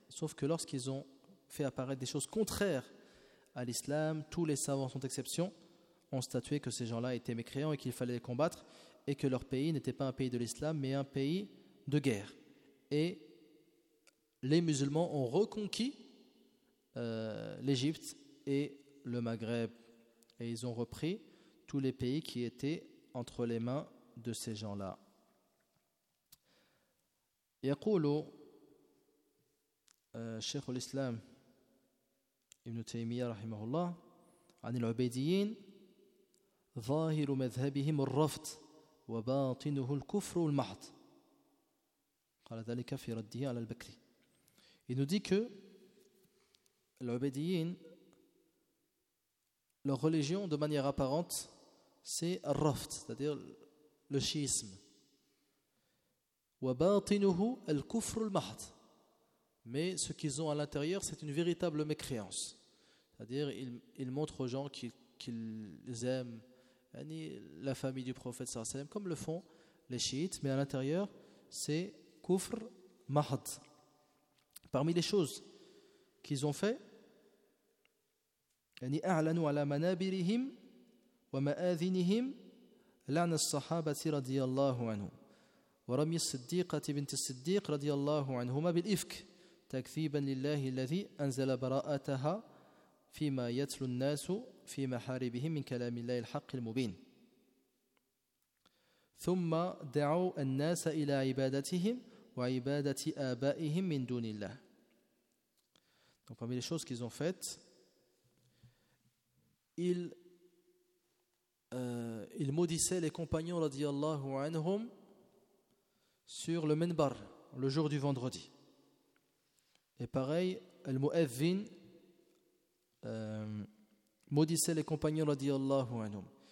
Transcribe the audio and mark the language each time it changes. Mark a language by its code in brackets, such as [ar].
[fr] Sauf que lorsqu'ils ont fait apparaître des choses contraires à l'islam, tous les savants sont exception, ont statué que ces gens-là étaient mécréants et qu'il fallait les combattre, et que leur pays n'était pas un pays de l'islam mais un pays de guerre. Et les musulmans ont reconquis l'Égypte et le Maghreb, et ils ont repris tous les pays qui étaient entre les mains de ces gens-là. [ar] Yaqulu شيخ الإسلام ابن تيمية رحمه الله عن العبيديين ظاهر مذهبهم الرفض وباطنه الكفر المحض. قال ذلك في رده على البكري. [fr] Il nous dit que العبيديين, leur religion de manière apparente c'est الرفض, c'est-à-dire le schisme. [ar] وباطنه الكفر المحض. [fr] Mais ce qu'ils ont à l'intérieur, c'est une véritable mécréance. C'est-à-dire, ils montrent aux gens qu'ils aiment la famille du prophète, sallallahu alayhi wa sallam, comme le font les chiites. Mais à l'intérieur, c'est kufr mahd. Parmi les choses qu'ils ont fait, « [ar] A'lanu ala manabirihim ومآذنهم لعن الصحابة رضي الله عنهم ورمي الصديقة بنت الصديق رضي الله عنهما بالإفك تكذيبا لله الذي أنزل براءتها فيما يتلو الناس في محاربهم من كلام الله الحق المبين. ثم دعوا الناس إلى عبادتهم وعبادة آبائهم من دون الله. [fr] Donc parmi les choses qu'ils ont faites, ils maudissaient les compagnons radiallahu anhum sur le minbar, le jour du vendredi. Et pareil, al-mu'adhdhin maudissait les compagnons radiallahu anhum.